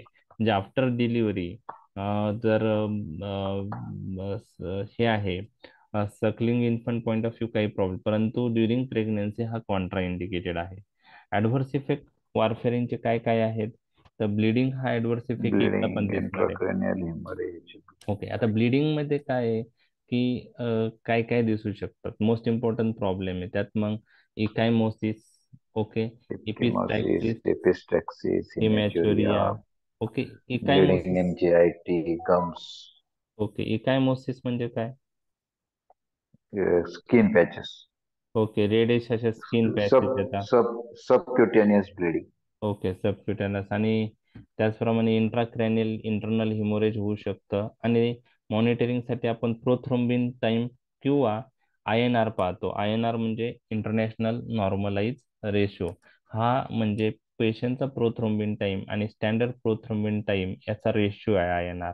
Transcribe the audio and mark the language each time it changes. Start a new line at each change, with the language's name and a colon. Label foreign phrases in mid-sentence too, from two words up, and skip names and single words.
Marathi: म्हणजे
English: after delivery
Marathi: जर हे आहे
English: suckling infant point of view
Marathi: काही प्रॉब्लेम, परंतु
English: during pregnancy
Marathi: हा
English: contra indicated
Marathi: आहे.
English: adverse effect
Marathi: वारफेरिनचे काय काय आहेत? तर ब्लिडिंग हा
English: adverse effect
Marathi: एकदा
English: Bleeding,
Marathi: पण दिसणार आहे.
English: intracranial hemorrhage.
Marathi: ओके, आता ब्लिडिंग मध्ये काय आहे की काय काय दिसू शकतात?
English: most important problem
Marathi: आहे त्यात मग इकायमोसिस, ओके,
English: Ecchymosis,
Marathi: इपिस्टॅक्सिस,
English: epistaxis,
Marathi: हिमॅच्युरिया.
English: hematuria,
Marathi: ओके,
English: bleeding
Marathi: इकायमोसिस.
English: in GIT, gums.
Marathi: ओके, इकायमोसिस म्हणजे काय?
English: skin patches,
Marathi: ओके, रेडिश अशा स्किन
English: sub
Marathi: पॅचेस येतात.
English: sub subcutaneous bleeding.
Marathi: ओके, सबक्युटेनस. आणि त्याचप्रमाणे
English: intracranial internal hemorrhage
Marathi: होऊ शकतं. आणि मॉनिटरिंगसाठी आपण
English: prothrombin time
Marathi: किंवा INR पाहतो. INR म्हणजे
English: international normalize ratio.
Marathi: हा म्हणजे पेशंटचा
English: prothrombin time
Marathi: आणि
English: standard prothrombin time
Marathi: याचा रेशो आहे INR.